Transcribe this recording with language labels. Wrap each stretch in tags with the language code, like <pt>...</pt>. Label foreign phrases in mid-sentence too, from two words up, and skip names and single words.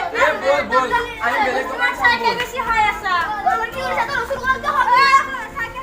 <bn>বল বল আমি বেলেগ দোকান চাম সাইকেল বল বেশি হাই আছে তোর কি হইছে তোর ওষুধ বলতে হবে সাইকেল</bn>